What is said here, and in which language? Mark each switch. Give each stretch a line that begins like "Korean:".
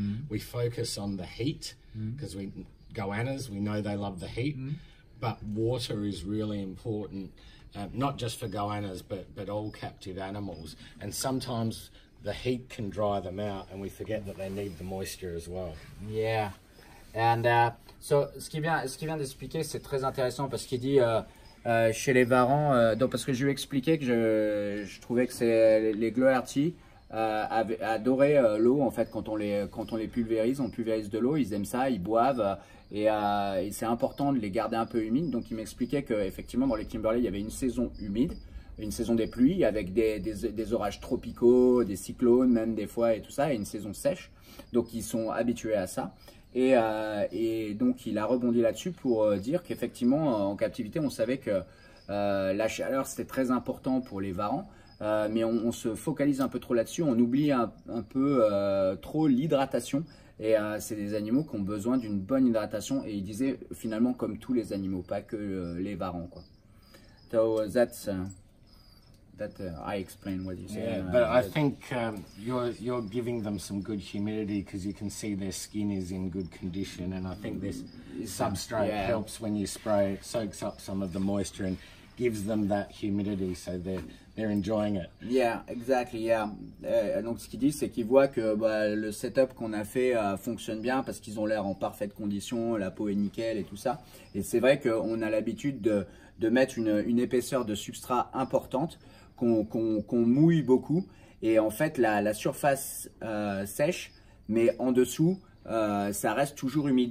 English: We focus on the heat because goannas, we know they love the heat, but water is really important, not just for goannas but all captive animals, and sometimes the heat can dry them out and we forget that they need the moisture as well. Yeah, And so,
French: ce qu'il vient d'expliquer, c'est très intéressant parce qu'il dit chez les varans, donc parce que je lui ai expliqué que je trouvais que les Gluharty adoraient l'eau en fait quand on les pulvérise, on pulvérise de l'eau, ils aiment ça, ils boivent et c'est important de les garder un peu humides. Donc il m'expliquait qu'effectivement dans les Kimberley il y avait une saison humide, une saison des pluies avec des orages tropicaux, des cyclones même des fois et tout ça, et une saison sèche. Donc ils sont habitués à ça. Et donc il a rebondi là-dessus pour dire qu'effectivement en captivité on savait que la chaleur c'était très important pour les varans, mais on se focalise un peu trop là-dessus, on oublie un peu trop l'hydratation. Et c'est des animaux qui ont besoin d'une bonne hydratation, et il disait finalement comme tous les animaux, pas que les varans quoi.
English: So that's I explain what you say. Yeah, but I think you're giving them some good humidity because you can see their skin is in good condition, and I think this substrate helps when you spray. It soaks up some of the moisture and gives them that humidity, so they're enjoying it. Yeah, exactly. Yeah.
French: Donc ce qu'il dit, c'est qu'il voit que le setup qu'on a fait fonctionne bien parce qu'ils ont l'air en parfaite condition, la peau est nickel et tout ça. Et c'est vrai qu'on a l'habitude de mettre une épaisseur de substrat importante, qu'on mouille beaucoup, et en fait la surface sèche, mais en dessous ça reste toujours humide.